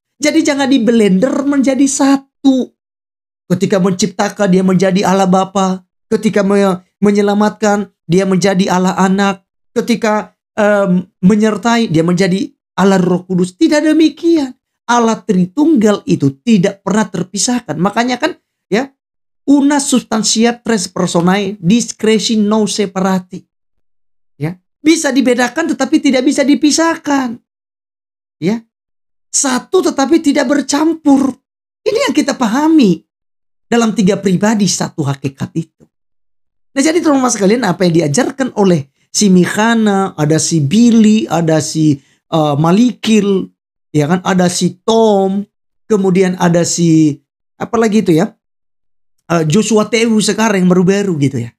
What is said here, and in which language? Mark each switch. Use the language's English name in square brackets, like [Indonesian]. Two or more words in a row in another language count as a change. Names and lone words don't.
[Indonesian] Jadi jangan di-blender menjadi satu. Ketika menciptakan dia menjadi Allah Bapa. Ketika menyelamatkan dia menjadi Allah Anak. Ketika menyertai dia menjadi Allah Roh Kudus. Tidak demikian. Allah Tritunggal itu tidak pernah terpisahkan. Makanya kan ya, [Latin] una substantia tres personae discresi non separati. [Indonesian] Ya, bisa dibedakan tetapi tidak bisa dipisahkan. Ya. Satu tetapi tidak bercampur. Ini yang kita pahami dalam 3 pribadi satu hakikat itu. Nah, jadi teman-teman sekalian, apa yang diajarkan oleh si Michana, ada si Billy, ada si Malikil, ya kan, ada si Tom, kemudian ada si apa lagi itu ya, Joshua Tewu sekarang yang baru-baru gitu ya.